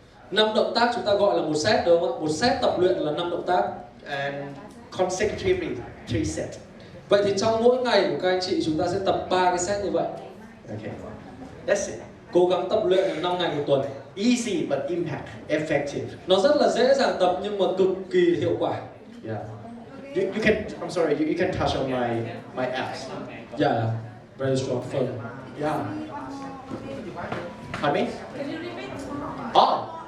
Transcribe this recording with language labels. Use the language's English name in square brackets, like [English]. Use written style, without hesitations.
[Vietnamese] 5 động tác chúng ta gọi là một set đúng không ạ? Một set tập luyện là 5 động tác. [English] And consecutively 3 sets. [Vietnamese] Vậy thì trong mỗi ngày của các anh chị chúng ta sẽ tập 3 cái set như vậy. [English] Okay. That's it. [Vietnamese] Cố gắng tập luyện 5 ngày một tuần. [English] Easy but impact, effective. [Vietnamese] Nó rất là dễ dàng tập nhưng mà cực kỳ hiệu quả. [English] Yeah. You can. I'm sorry. You can touch on my abs. Yeah. Very strong firm. Yeah. Pardon me? Oh.